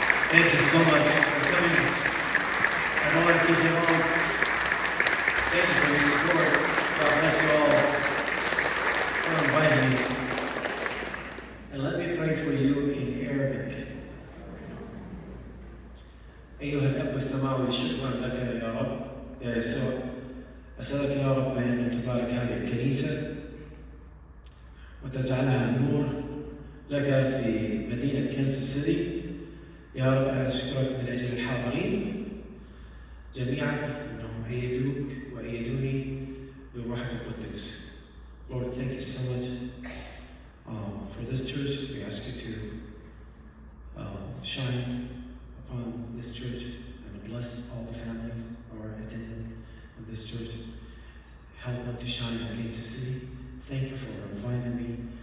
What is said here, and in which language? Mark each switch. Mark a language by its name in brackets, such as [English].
[English] Thank you so much for coming. I don't want to keep you long. Thank you for your support. God bless you all for inviting me. And let me pray for you in Arabic. [Arabic] أيها الأب السماوي شكرا لك يا رب يا يسوع. أسألك يا رب أن تبارك هذه الكنيسة وتجعلها نور لك في مدينة كنساس سيتي. يا رب أشكرك من أجل الحاضرين جميعا أنهم أيدوك وأيدوني بروحك القدوس. [English] Lord, thank you so much for this church. We ask you to shine upon this church and bless all the families who are attending this church. Help them to shine in Kansas City. Thank you for inviting me.